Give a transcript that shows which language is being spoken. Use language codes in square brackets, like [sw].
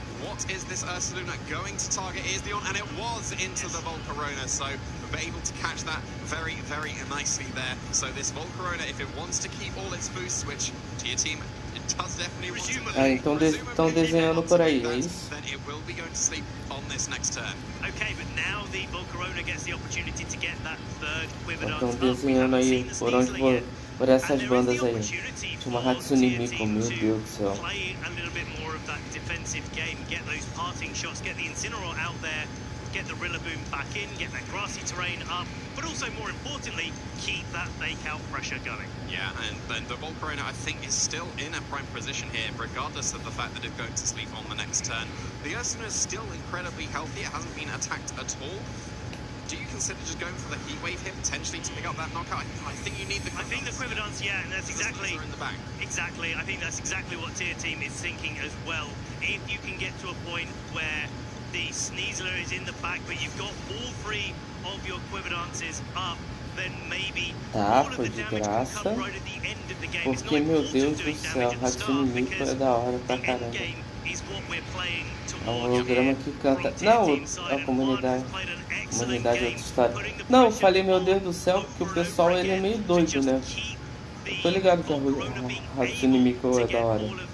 [en] What is this Ursaluna going to target? Is the on, and it was into the Volcarona, so we're able to catch that very, very nicely there. So this Volcarona, if it wants to keep all its boosts, which Tier Team it does definitely want to. [pt] Ah, então estão desenhando por aí, é isso? [en] Then it will be going to sleep on this next turn. Okay, but now the Volcarona gets the opportunity to get that third Quiver Dance. [pt] Estão desenhando aí por onde for. Por essas bandas aí. Uma Hatsune Miku, meu Deus do céu. [en] Play a little bit more of that defensive game, get those parting shots, get the Incineroar out there, get the Rillaboom back in, get that grassy terrain up, but also more importantly, keep that fake out pressure going. Yeah, and then the Volcarona I think is still in a prime position here, regardless of the fact that it's going to sleep on the next turn. The Ursaluna is still incredibly healthy, it hasn't been attacked at all. Do you consider just going for the Heatwave here, potentially to pick up that knockout? I think you need the Quiver Dance. I think the Quiver Dance, yeah, and that's exactly... in the back. Exactly, I think that's exactly what Tier Team is thinking as well. If you can get to a point where the Sneasler is in the back, but you've got all three of your Quiver Dances up, then maybe all of the damage can come right at the end of the game. [pt] Porque, meu Deus do céu, Hatsune Miku é da hora pra caramba. É um holograma que canta. Não, a comunidade é outra história. Não, eu falei, meu Deus do céu, porque o pessoal ele é meio doido, né? Eu tô ligado que a Hatsune Miku é da hora.